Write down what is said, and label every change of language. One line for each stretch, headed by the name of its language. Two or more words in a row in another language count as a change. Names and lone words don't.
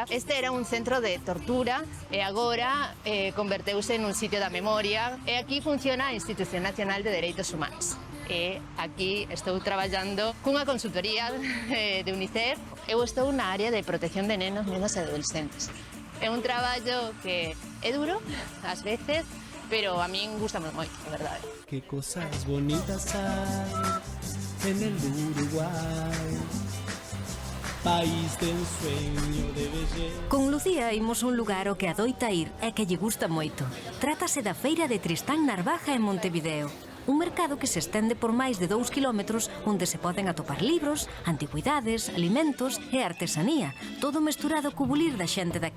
Galician: Este era un centro de tortura e agora converteuse nun sitio da memoria e aquí funciona a Institución Nacional de Dereitos Humanos. E aquí estou traballando cunha consultoría de UNICEF. Eu estou na área de protección de nenos, nenas e adolescentes. É un traballo que é duro, ás veces, pero a min gusta moito, de verdade.
Spanish: Que cosas bonitas hay en el Uruguay, país de ensueño de belleza.
Galician: Con Lucía imos un lugar ao que adoita ir e que lle gusta moito. Trátase da Feira de Tristán Narvaja en Montevideo. Un mercado que se estende por máis de 2 kilómetros onde se poden atopar libros, antigüidades, alimentos e artesanía, todo mesturado co bulir da xente daqui.